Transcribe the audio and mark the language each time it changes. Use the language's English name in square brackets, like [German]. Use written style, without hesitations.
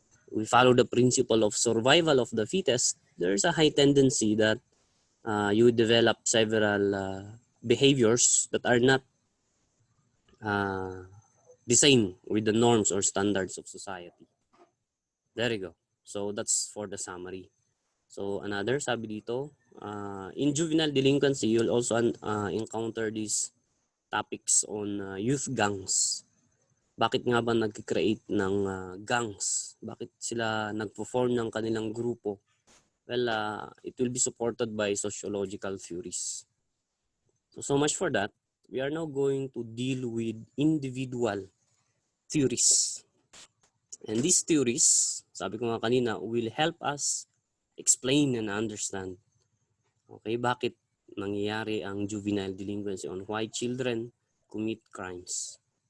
[English] we follow the principle of survival of the fittest, there's a high tendency that you develop several behaviors that are not the same with the norms or standards of society. There you go. So that's for the summary. So another, [Filipino] sabi dito, [English] in juvenile delinquency, you'll also encounter these topics on youth gangs. [Filipino] Bakit nga ba nag-create ng gangs? Bakit sila nag-perform ng kanilang grupo? [English] Well, it will be supported by sociological theories. So much for that. We are now going to deal with individual theories. And these theories, [Filipino] sabi ko nga kanina, [English] will help us explain and understand, okay, [Filipino] bakit nangyayari ang juvenile delinquency [English] on why children commit crimes.